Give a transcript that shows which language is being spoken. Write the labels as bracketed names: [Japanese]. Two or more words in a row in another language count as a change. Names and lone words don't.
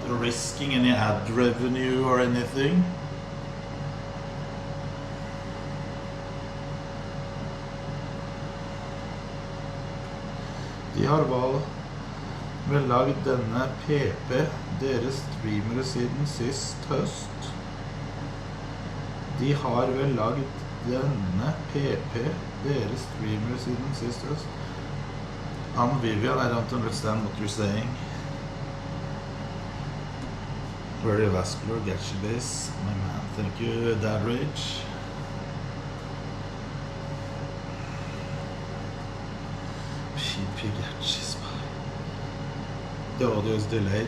[English] risking any ad revenue or anything. [Norwegian] De har vel lagd denne PP, deres streamere, siden sist høst. De har vel lagd denne PP, deres streamere, siden sist høst. [English] Vivian, I don't understand what you're saying. Very vascular, get you this, my man. Thank you, Dad Rage. The audio is delayed.